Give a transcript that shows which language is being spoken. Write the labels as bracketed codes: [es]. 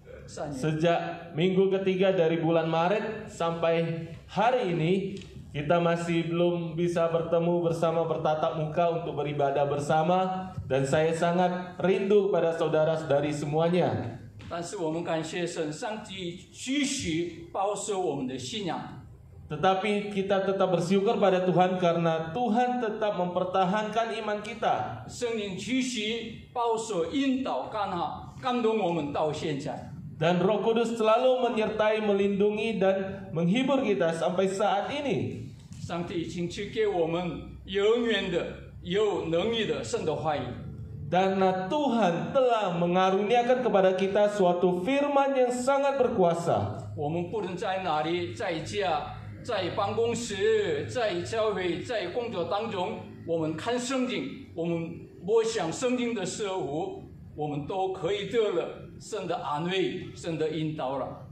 [id] Sejak minggu ketiga dari bulan Maret sampai hari ini, kita masih belum bisa bertemu bersama, bertatap muka untuk beribadah bersama, dan saya sangat rindu pada saudara-saudari semuanya. [zh] 但是我们感谢神，上帝继续保守我们的信仰。 [id] Tetapi kita tetap bersyukur pada Tuhan karena Tuhan tetap mempertahankan iman kita. [zh] 圣灵继续保守、引导、感动我们到现在。 [id] Dan Roh Kudus selalu menyertai, melindungi, dan menghibur kita sampai saat ini. [zh] 上帝已经赐给我们永远的、有能力的神的话语。 [id] Karena Tuhan telah mengaruniakan kepada kita suatu firman yang sangat berkuasa. [zh] 我们不论在哪里，在家、在办公室、在教会、在工作当中，我们看圣经，我们默想圣经的事物，我们都可以得了神的安慰、神的引导了。